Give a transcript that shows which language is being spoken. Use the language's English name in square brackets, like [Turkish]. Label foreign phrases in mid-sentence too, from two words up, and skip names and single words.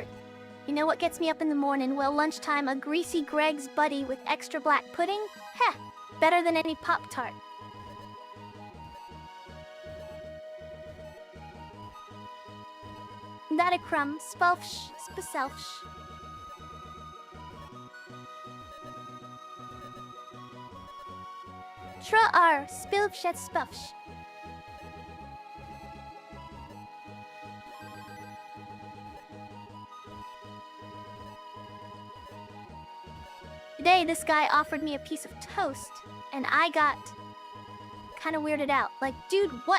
[English] You know what gets me up in the morning? Well, lunchtime, a greasy Greg's buddy with extra black pudding? Heh, better than any Pop-Tart. That a crumb, spelfsh, spaselfsh. Tra ar, spilfshet spufsh. Today, this guy offered me a piece of toast, and I got kind of weirded out. Like, dude, what?